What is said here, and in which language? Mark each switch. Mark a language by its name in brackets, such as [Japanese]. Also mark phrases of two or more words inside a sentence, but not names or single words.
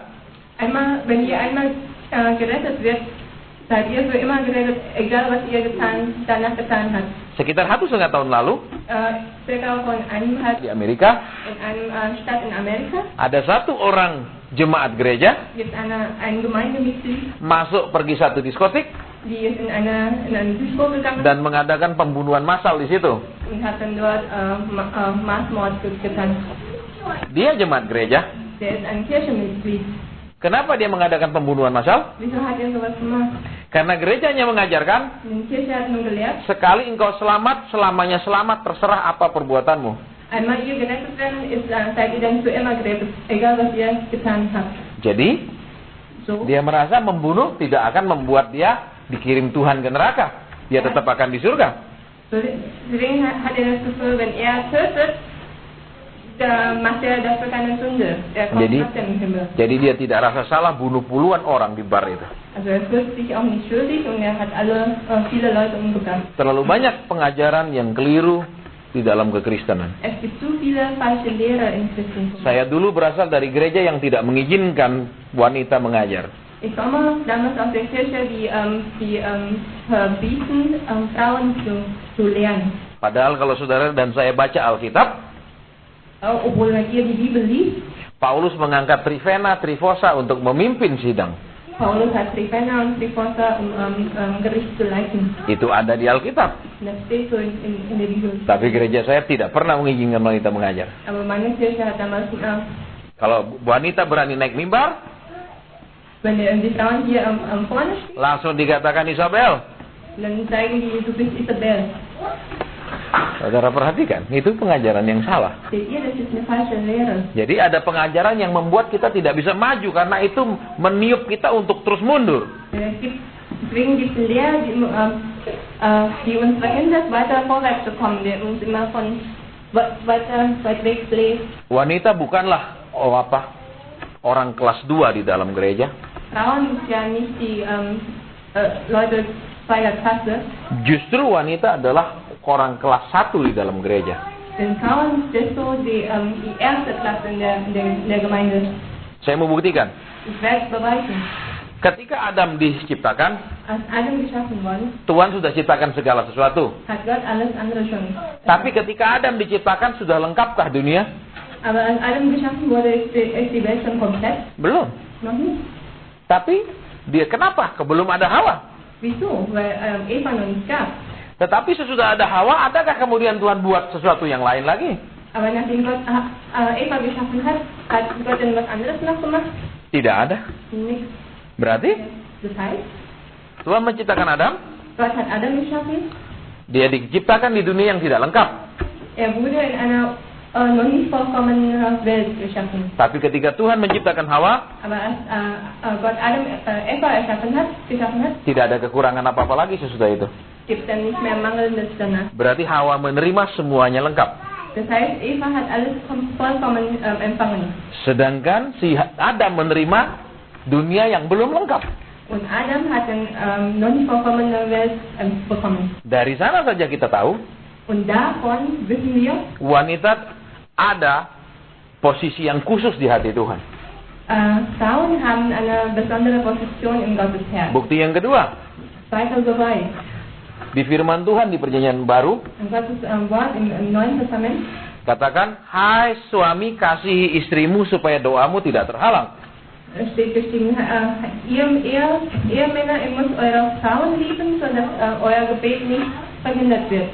[German] wenn ihr einmal gerettet wird, seid ihr für immer gerettet, egal was ihr danach getan habt. [Indonesian] Sekitar 1,5 tahun lalu, [German] Circa von einem [Indonesian] di Amerika, [German] in einem Stadt in Amerika [Indonesian] ada satu orang jemaat gereja [German] gibt ein Gemeindemitglied, [Indonesian] masuk pergi satu diskotik [German] die ist in eine Disco gegangen [Indonesian] dan mengadakan pembunuhan massal di situ. [German] und hat dann dort Massmord getan. [Indonesian] Dia jemaat gereja. [German] Der ist ein Kirchenmitglied. [Indonesian] Kenapa dia mengadakan pembunuhan massal? [German] Wieso hat er sowas gemacht? [Indonesian] Karena gerejanya mengajarkan, [German] Die Kirche hat nun gelehrt, [Indonesian] sekali engkau selamat, selamanya selamat, terserah apa perbuatanmu. [German] Einmal ihr gerettet werden, seid ihr dann für immer gerettet, egal was ihr getan habt. [Indonesian] Jadi, [German] So. [Indonesian] dia merasa membunuh tidak akan membuat dia dikirim Tuhan ke neraka. Dia tetap akan di surga. [German] Deswegen hat er das Gefühl, wenn er tötet, dann macht er dafür keine Sünde. Er kommt trotzdem im Himmel. [Indonesian] Jadi dia tidak rasa salah bunuh puluhan orang di bar itu. [German] Also er fühlt sich auch nicht schuldig und er hat viele Leute umgebracht. [Indonesian] Terlalu banyak pengajaran yang keliru di dalam kekristenan. [German] Es gibt zu viele falsche Lehrer im Christentum. [Indonesian] Saya dulu berasal dari gereja yang tidak mengizinkan wanita mengajar. [German] Ich komme damals aus der Kirche, die verbieten, Frauen zu lehren. [Indonesian] Padahal kalau saudara dan saya baca Alkitab, [German] Obwohl ihr die Bibel liest, [Indonesian] Paulus mengangkat Trifena, Trifosa untuk memimpin sidang. [German] Paulus hat Trifena und Trifosa, Gericht zu leiten. [Indonesian] Itu ada di Alkitab. [German] Das steht so in der Bibel. [Indonesian] Tapi gereja saya tidak pernah mengizinkan wanita mengajar. [German] Aber meine Kirche hat damals, [Indonesian] Kalau wanita berani naik mimbar, [German] wenn die Frauen hier vorne stehen, [Indonesian] langsung dikatakan Isabel. [German] dann zeigen die, du bist Isabel. [Indonesian] Saudara perhatikan, itu pengajaran yang salah. [German] Seht ihr, das ist eine falsche Lehre. [Indonesian] Jadi ada pengajaran yang membuat kita tidak bisa maju karena itu meniup kita untuk terus mundur. [German] Deswegen gibt es Lehre, die uns verhindert, weiter vorwärts zu kommen, die uns immer von weit weg bläst. [Indonesian] Wanita bukanlah orang kelas 2 di dalam gereja. [German] Frauen sind ja nicht die Leute zweiter Klasse. [Indonesian] Justru wanita adalah orang kelas 1 di dalam gereja. [German] Denn Frauen sind so die erste Klasse in der Gemeinde. [Indonesian] Saya mau buktikan. [German] Ich werde es beweisen. [Indonesian] Ketika Adam diciptakan, [German] Als Adam geschaffen worden, [Indonesian] Tuhan sudah ciptakan segala sesuatu. [German] hat Gott alles andere schon. [Indonesian] Tapi ketika Adam diciptakan, sudah lengkapkah dunia? [German] Aber als Adam geschaffen wurde, ist die Welt schon komplett? [Indonesian] Belum. [German] Noch nicht. [Indonesian] Tapi dia kenapa? Belum ada Hawa. [German] Wieso? Weil Eva noch nicht gab. [Indonesian] Tetapi sesudah ada Hawa, adakah kemudian Tuhan buat sesuatu yang lain lagi? [German] Aber nachdem Gott Eva geschaffen hat, hat Gott dann was anderes noch gemacht? [Indonesian] Tidak ada. [German] Nichts. [Indonesian] Berarti [German] Das heißt, [Indonesian] Tuhan menciptakan Adam, [German] Gott hat Adam geschaffen. [Indonesian] dia diciptakan di dunia yang tidak lengkap. [German] Er wurde in einer noch nicht vollkommenen Welt geschaffen. [Indonesian] Tapi ketika Tuhan menciptakan Hawa, [German] Aber als Gott Eva geschaffen hat, [Indonesian] tidak ada kekurangan apa-apa lagi sesudah itu. [German] gibt es dann nicht mehr Mangelndes danach. [Indonesian] Berarti Hawa menerima semuanya lengkap. [German] Das heißt, Eva hat alles vollkommen empfangen. [Indonesian] Sedangkan si Adam menerima dunia yang belum lengkap. [German] Und Adam hat dann noch nicht vollkommene Welt bekommen. [Indonesian] Dari sana saja kita tahu, [German] Und davon wissen wir, [Indonesian] wanita ada posisi yang khusus di hati Tuhan. [German] Frauen haben eine besondere Position im Gottesherz. [Indonesian] Bukti yang kedua, [German] Zweiter Beweis. [Indonesian] di firman Tuhan di Perjanjian Baru, [German] Im Gottes Wort im Neuen Testament [Indonesian] katakan, hai suami kasihi istrimu supaya doamu tidak terhalang. [German] steht geschrieben, ihr Männer, ihr müsst eure Frauen lieben, sodass euer Gebet nicht verhindert wird.